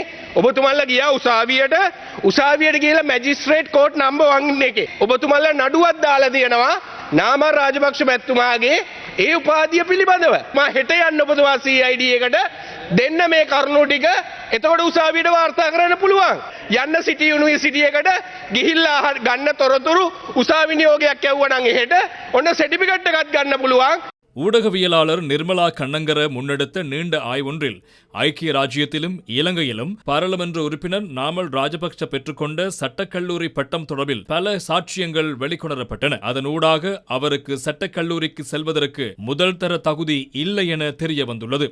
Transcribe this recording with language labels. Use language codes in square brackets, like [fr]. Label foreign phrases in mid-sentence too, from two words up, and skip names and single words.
[si] ඔබතුමාලා ගියා උසාවියට ගිහලා [en] magistrate court [si] නම්බර් 1 එකේ ඔබතුමාලා නඩුවක් දාලා තියෙනවා නාමල් රාජපක්ෂ මැතිතුමාගේ ඒ උපාධිය පිළිබඳව. මම හෙට යන්න ඔබතුමා CID එකට දෙන්න මේ කරුණු ටික එතකොට උසාවියට වාර්තා කරන්න පුළුවන්. යන්න සිටි යුනිවර්සිටි එකට ගිහිල්ලා ගන්න තොරතුරු උසාවි නියෝගයක් යවුවා නම් එහෙට ඔන්න සර්ටිෆිකේට් එකක් ගන්න පුළුවන්. [ta] ஊடகவியலாளர் நிர்மலா கண்ணங்கர முன்னெடுத்த நீண்ட ஆய்வொன்றில் ஐக்கிய ராஜ்யத்திலும் இலங்கையிலும் பாராளுமன்ற உறுப்பினர் நாமல் ராஜபக்ஷ பெற்றுக்கொண்ட சட்டக்கல்லூரி பட்டம் தொடர்பில் பல சாட்சியங்கள் வெளிக்கொணரப்பட்டன. அதனூடாக அவருக்கு சட்டக்கல்லூரிக்கு செல்வதற்கு முதல் தர தகுதி இல்லை என தெரிய வந்துள்ளது.